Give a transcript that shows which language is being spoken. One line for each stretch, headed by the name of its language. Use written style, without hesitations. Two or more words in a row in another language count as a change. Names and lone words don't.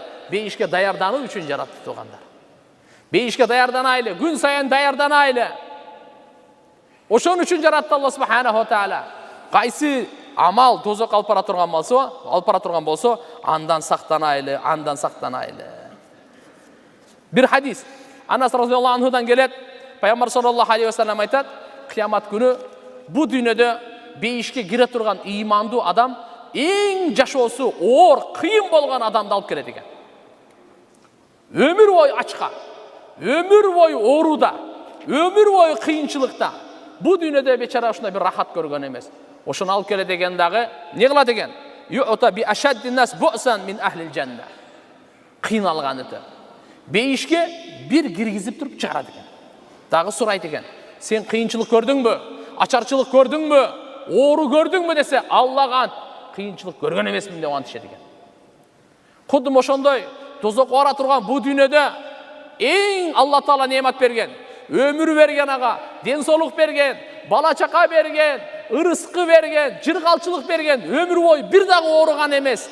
Kyrgyz: Бейишке даярдануу үчүн жаратты тургандар. Бейишке даярданайлы, күн сайын даярданайлы. Ошон үчүн жаратты Алла Субханаху Таала. Кайсы амал тозок алып бара турган болсо, андан сактанайлы, андан сактанайлы. Бир хадис Анас
Arabic: رضي الله عنه
Kyrgyz: келет. Пайгамбар
Arabic: صلى الله عليه وسلم
Kyrgyz: айтат, кыямат күнү бу дүйнөдө бейишке кире турган ыймандуу адам эң жашоосу оор, кыйын болгон адамды алып келет экен. Өмүр бою ачка, өмүр бою ооруда, өмүр бою кыйынчылыкта. Бу дүйнөдө бечара ушундай бир рахат көргөн эмес. Ошону алып келет экен дагы, эмне кылат экен?
Arabic: يؤتى بأشد الناس بؤسا من أهل الجنة.
Kyrgyz: Кыйналганыты. Бейишке бир киргизип туруп чыгарат экен. Дагы сурайт экен. Сен кыйынчылык көрдүңбү? Ачарчылык көрдүңбү? Оору көрдүңбү десе, Аллага ант, кыйынчылык көргөн эмесмин деп антышат экен. Кудум ошондой тозок бара турган бу дүйнөдө эң Алла Таала неамат берген, өмүр берген ага, ден соолук берген, бала чака берген, ырыскы берген, жыргалчылык берген, өмүр бою бир дагы ооруган эмес.